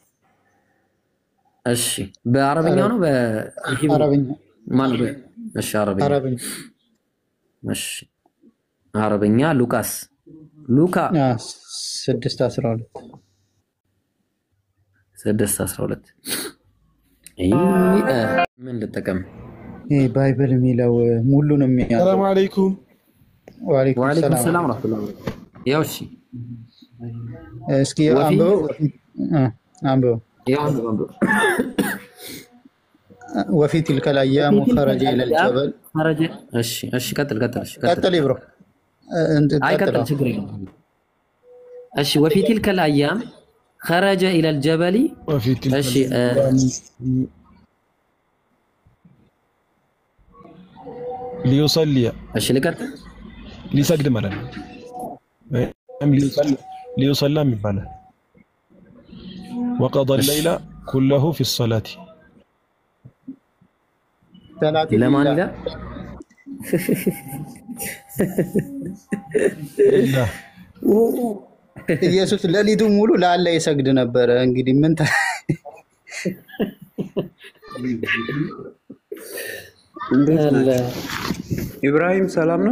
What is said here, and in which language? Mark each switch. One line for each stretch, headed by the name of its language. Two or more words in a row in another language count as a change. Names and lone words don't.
Amharic: እሺ በአረብኛው ነው በአረብኛ ማለት ነው እሺ አረብኛ እሺ አረብኛ ሉቃ 6:12 ምን ልጠቀም ባይብል የሚለው ሙሉንም የሚያለው
Arabic: سلام عليكم ወአለይኩም سلام ورحمة الله
Amharic: ያው እሺ እስኪ አንብበው
Arabic: وفي تلك الايام خرج الى الجبل
Amharic: እሺ ቀጥል ይብሮ አይቀጥል ችግር የለም እሺ
Arabic: وفي تلك الايام خرج الى الجبل
Amharic: እሺ
Arabic: ليصلي
Amharic: እሺ ልቀጥል ሊሰግድ ማለት ነው ليصلي የሚባለው
Arabic: وقضى الليل كله في الصلاه
Amharic: ለማን ይላል ኢየሱስ ለሊቱ ሙሉ ለአላህ ይሰግድ ነበር እንግዲህ ምን ኢብራሂም ሰላም ነው